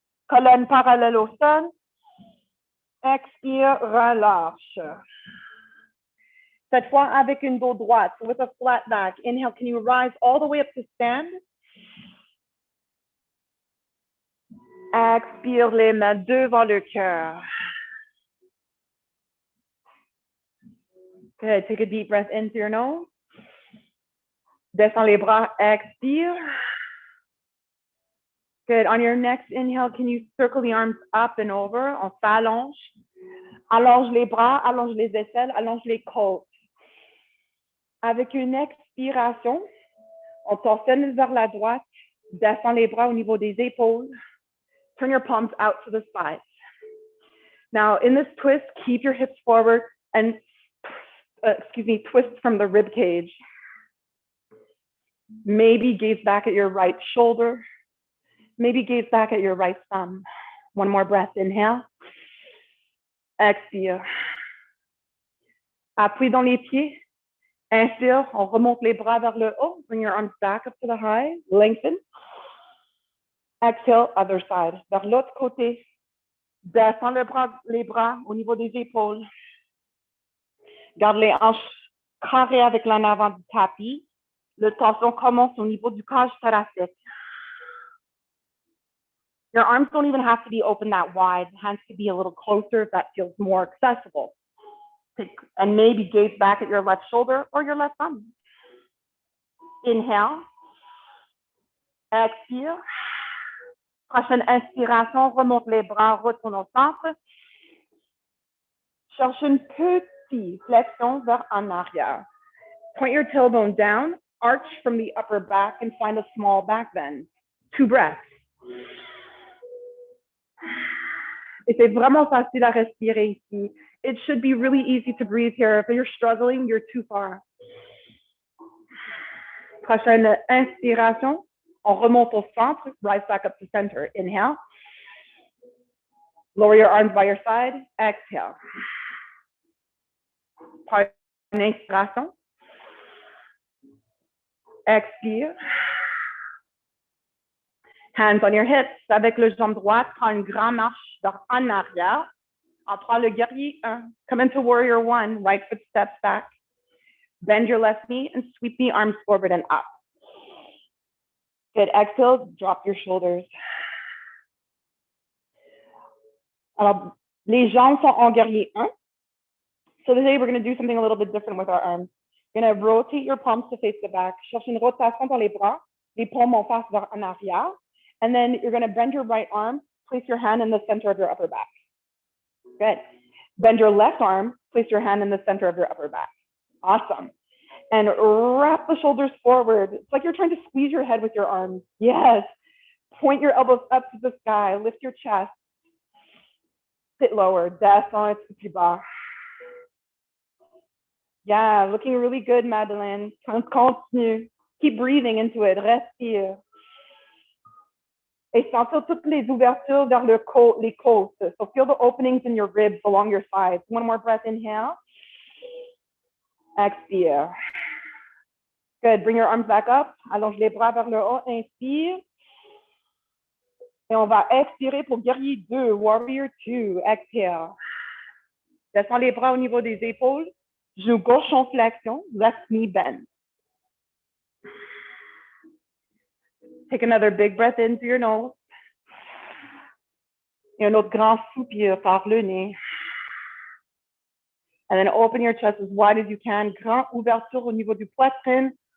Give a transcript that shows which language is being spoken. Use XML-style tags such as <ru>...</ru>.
<fr>Colonne parallèle au sol. Expire, relâche. Cette fois avec une dos droite,</fr> <en>so with a flat back. Inhale, can you rise all the way up to stand?</en> <fr>Expire les mains devant le cœur.</fr> <en>Good, take a deep breath into your nose.</en> <fr>Descends les bras, expire.</fr> <en>Good, on your next inhale, can you circle the arms up and over?</en> <fr>On s'allonge. Allonge les bras, allonge les aisselles, allonge les côtes. Avec une expiration, on torsionne vers la droite, descend les bras au niveau des épaules.</fr> <en>Turn your palms out to the sides. Now, in this twist, keep your hips forward and, twist from the rib cage. Maybe gaze back at your right shoulder. Maybe gaze back at your right thumb. 1 more breath, inhale.</en> <fr>Expire. Appuie dans les pieds. Inspire, on remonte les bras vers le haut.</fr> <en>Bring your arms back up to the high. Lengthen. Exhale, other side.</en> <fr>Vers l'autre côté. Descends les bras au niveau des épaules. Garde les hanches carrées avec l'en avant du tapis. Le torsion commence au niveau du cage thoracique.</fr> <en>Your arms don't even have to be open that wide. Hands could be a little closer if that feels more accessible. And maybe gaze back at your left shoulder or your left thumb. Inhale. Expire. Prochaine inspiration, remonte les bras, retourne au centre.</en> <fr>Cherche une petite flexion vers en arrière.</fr> <en>Point your tailbone down, arch from the upper back, and find a small back bend. 2 breaths.</en> <fr>Et c'est vraiment facile à respirer ici.</fr> <en>It should be really easy to breathe here. If you're struggling, you're too far.</en> <fr>Prochaine inspiration, on remonte au centre,</fr> <en>rise back up to center. Inhale. Lower your arms by your side. Exhale.</en> <fr>Par une inspiration. Expire.</fr> <en>Hands on your hips.</en> <fr>Avec le jambe droite, prends une grande marche en arrière. On prend le guerrier 1.</fr> <en>Come into warrior 1. Right foot steps back. Bend your left knee and sweep the arms forward and up. Good. Exhale, drop your shoulders.</en> <fr>Alors, les jambes sont en guerrier 1.</fr> <en>So today we're going to do something a little bit different with our arms. You're going to rotate your palms to face the back.</en> <fr>Cherche une rotation dans les bras. Les paumes en face vers en arrière.</fr> <en>And then you're going to bend your right arm. Place your hand in the center of your upper back. Good. Bend your left arm. Place your hand in the center of your upper back. Awesome. And wrap the shoulders forward. It's like you're trying to squeeze your head with your arms. Yes. Point your elbows up to the sky. Lift your chest. Sit lower.</en> <fr>Descends un petit peu plus bas.</fr> <en>Yeah, looking really good, Madeleine. Continue. Keep breathing into it.</en> <fr>Respire. Et sentir toutes les ouvertures vers les côtes.</fr> <en>So feel the openings in your ribs along your sides. 1 more breath, inhale.</en> <fr>Expire.</fr> <en>Good, bring your arms back up.</en> <fr>Allonge les bras vers le haut, inspire. Et on va expirer pour guerrier 2,</fr> <en>warrior 2. Exhale.</en> <fr>Descends les bras au niveau des épaules. Genou gauche en flexion,</fr> <en>left knee bend. Take another big breath in through your nose.</en> <fr>Et un autre grand soupir par le nez.</fr> <en>And then open your chest as wide as you can.</en> <fr>Grand ouverture au niveau du poitrine.</fr>